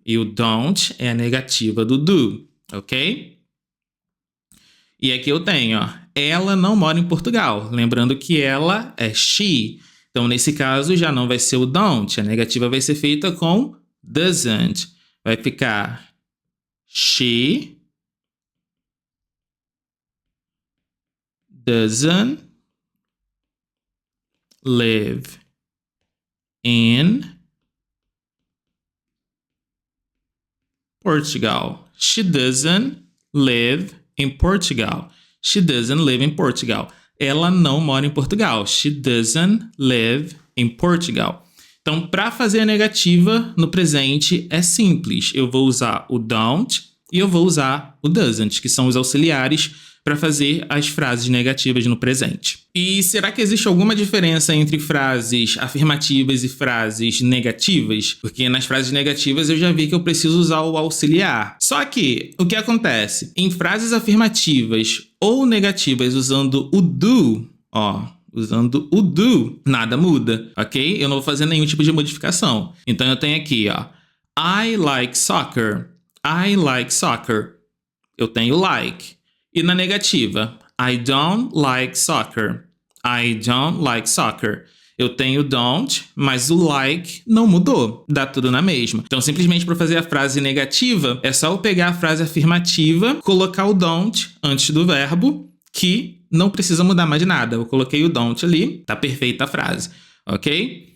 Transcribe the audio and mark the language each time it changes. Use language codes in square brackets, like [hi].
[pt] E o don't é a negativa do do. Ok? E aqui eu tenho, ela não mora em Portugal. Lembrando que ela é she. Então, nesse caso, já não vai ser o don't. A negativa vai ser feita com doesn't. Vai ficar [en] she doesn't live in Portugal. She doesn't live in Portugal. She doesn't live in Portugal. [pt] Ela não mora em Portugal. [en] She doesn't live in Portugal. [pt] Então, para fazer a negativa no presente é simples. Eu vou usar o don't E eu vou usar o doesn't, que são os auxiliares, para fazer as frases negativas no presente. E será que existe alguma diferença entre frases afirmativas e frases negativas? Porque nas frases negativas eu já vi que eu preciso usar o auxiliar. Só que, o que acontece? Em frases afirmativas ou negativas usando o do, usando o do, nada muda, ok? Eu não vou fazer nenhum tipo de modificação. Então eu tenho aqui, [en] I like soccer. I like soccer. [pt] Eu tenho like. E na negativa, [en] I don't like soccer. I don't like soccer. [pt] Eu tenho don't, mas o like não mudou. Dá tudo na mesma. Então, simplesmente para fazer a frase negativa, é só eu pegar a frase afirmativa, colocar o don't antes do verbo, que não precisa mudar mais de nada. Eu coloquei o don't ali, tá perfeita a frase. Ok?